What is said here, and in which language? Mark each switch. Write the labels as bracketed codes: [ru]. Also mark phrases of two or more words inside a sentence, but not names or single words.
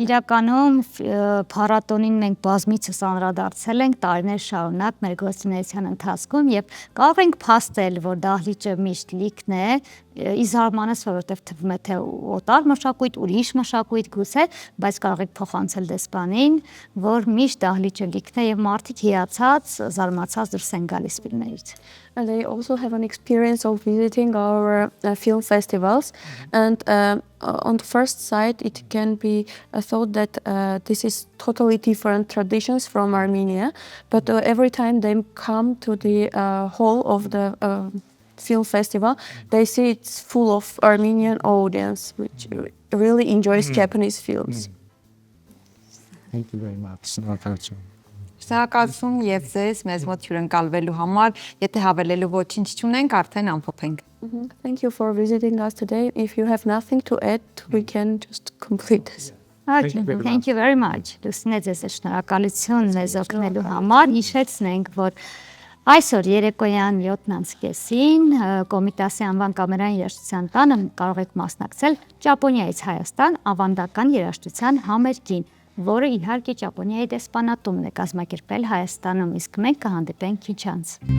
[hy] Իրականում փառատոնին մենք բազմիցս անդրադարձել ենք տարիներ շարունակ մեր գործունեության ընթացքում եւ կարող ենք փաստել, որ դահլիճը միշտ լիքն է, իզարմանս, որովհետև թվում է թե օտար մշակույթ, ուրիշ մշակույթ գուցե, բայց կարող եք փոխանցել դեսպանին, որ միշտ դահլիճը լիքն է եւ մարդիկ հիացած, զարմացած դուրս են գալիս ֆիլմերից. [en] And they also have an experience of visiting our film festivals, and on the first sight it can be thought that this is totally different traditions from Armenia, but every time they come to the hall of the film festival, they see it's full of Armenian audience, which really enjoys Japanese films. Thank you very much. [hy] Շնորհակալություն եւ ձեզ մեզ մոտ հյուրընկալվելու համար, եթե հավելելու ոչինչ չունենք, արդեն ամփոփենք. [en] Thank you for visiting us today. If you have nothing to add, we can just complete this. Thank you very much. [hy] Լուսինե ձեզ շնորհակալություն մեզ օգնելու համար, հիշեցնենք, որ այսօր երեկոյան 7:30-ին Կոմիտասի անվան կամերային երաժշտության տանը կարող եք մասնակցել Ճապոնիայից Հայաստան ավանդական երաժշտության համերգին, որը իհարկե Ճապոնիայի դեսպանատումն է կազմակերպել Հայաստանում, իսկ մենք կհանդիպենք քիչ անց։